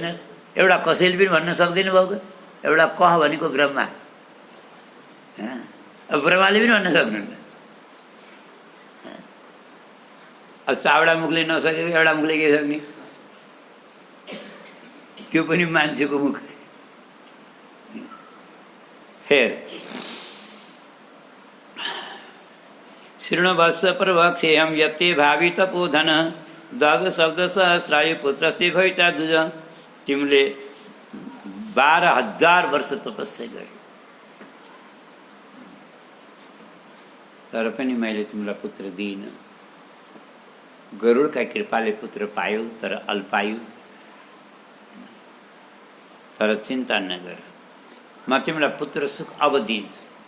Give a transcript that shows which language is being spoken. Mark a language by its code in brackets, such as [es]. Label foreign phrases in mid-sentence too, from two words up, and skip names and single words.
[ne] एउटा कसैले पनि भन्न सक्दैन बाबु, एउटा कह भनेको ब्रह्मा, अब ब्रह्माले पनि भन्न सक्नुहुन्न। अब चावडा मुखले नसकेको एउटा मुखले के सक्ने? त्यो पनि मान्छेको मुख। [sa] फेर शृणवत्स प्रवक्ष्येऽहं यत्ते भावि तपोधन दग शब्द सहस्रायु पुत्रस्ते भविता दुज। [ne] तिमीले 12,000 वर्ष तपस्या गर्यो, तर पनि मैले तिमीलाई पुत्र दिइनँ। गरुडका कृपाले पुत्र पायौ, तर अल्पायु। तर चिन्ता नगर, म तिमीलाई पुत्र सुख अब दिन्छु।